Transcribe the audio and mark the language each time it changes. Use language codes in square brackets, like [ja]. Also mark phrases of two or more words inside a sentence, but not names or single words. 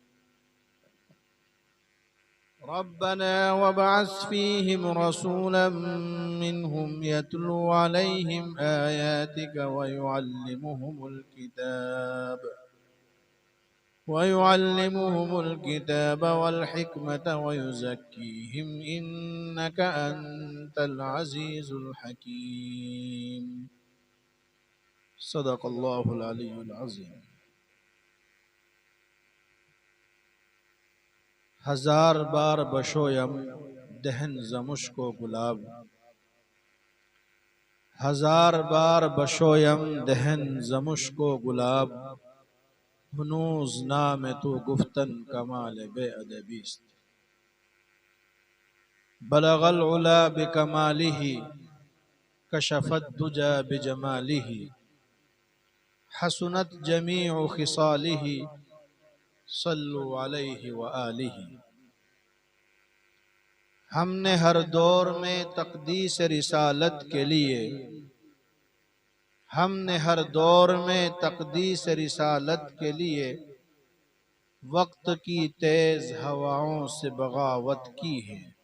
[ar] ربنا وابعث فيهم رسولا منهم يتلو عليهم آياتك ويعلمهم الكتاب والحكمة ويزكيهم إنك أنت العزيز الحكيم. صدق الله العلي العظيم. [fa] هزار بار بشویم دهن زمشک و گلاب، هزار بار بشویم دهن زمشک و گلاب، هنوز نام تو گفتن کمال بی ادبیست. [ar] بلغ العلى بكماله كشف الدجى بجماله، حسنت جميع خصاله صلوا عليه وآله. [ur] ہم نے ہر دور میں تقدیس رسالت کے لیے، ہم نے ہر دور میں تقدیس رسالت کے لیے وقت کی تیز ہواؤں سے بغاوت کی ہے.